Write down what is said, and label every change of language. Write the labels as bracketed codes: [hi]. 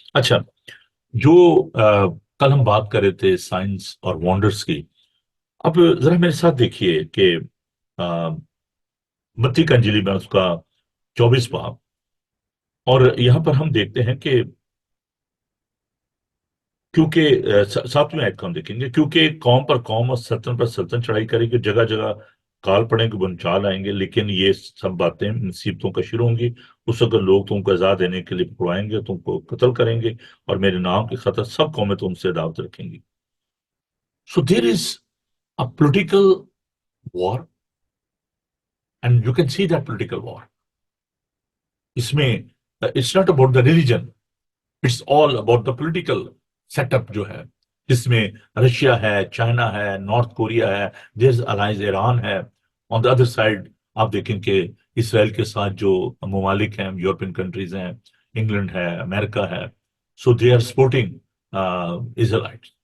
[ur] اچھا، جو کل ہم بات کر رہے تھے سائنس اور وانڈرز کی، اب ذرا میرے ساتھ دیکھیے کہ متی کا انجیل میں اس کا 24 باب، اور یہاں پر ہم دیکھتے ہیں کہ کیونکہ 7ویں آیت کو ہم دیکھیں گے، کیونکہ قوم پر قوم اور سلطنت پر سلطنت چڑھائی کرے گی، جگہ جگہ کال پڑیں گے، بنچال آئیں گے، لیکن یہ سب باتیں مصیبتوں کا شروع ہوں گی اس وقت لوگ تم کو عذاب دینے کے لیے پکڑوائیں گے، تم کو قتل کریں گے، اور میرے نام کی خطر سب قومیں تم سے دعوت رکھیں گی. [en] So there is a political war, and you can see that political war. [ur] اس میں [en] it's not about the religion, it's all about the political set up [ur] جو ہے، جس میں رشیا ہے، [en] China ہے، north Korea ہے، دیر alliance Iran ہے. آن دا ادر سائڈ [ur] آپ دیکھیں کہ اسرائیل کے ساتھ جو ممالک ہیں، یورپین کنٹریز ہیں، انگلینڈ ہے، امریکہ ہے، [en] So they are supporting Israel.